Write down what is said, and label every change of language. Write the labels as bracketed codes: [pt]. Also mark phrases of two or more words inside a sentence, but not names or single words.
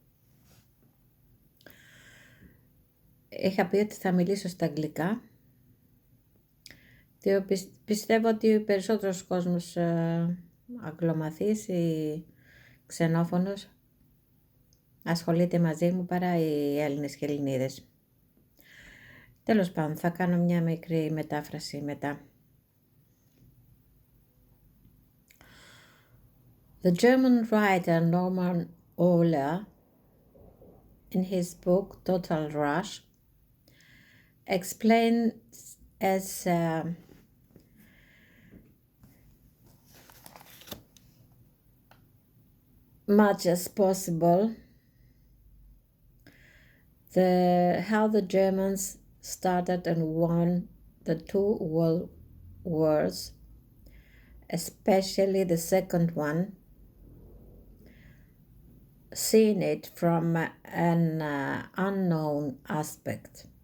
[el] Είχα πει ότι θα μιλήσω στα αγγλικά, διότι πιστεύω ότι ο περισσότερος κόσμος αγγλομαθής ή ξενόφωνος ασχολείται μαζί μου παρά οι Έλληνες και Ελληνίδες. Τέλος πάντων, θα κάνω μια μικρή μετάφραση μετά. [en] The German writer Norman Ohler, in his book Total Rush, explains as much as possible how the Germans started and won the two world wars, especially the second one, seeing it from an unknown aspect.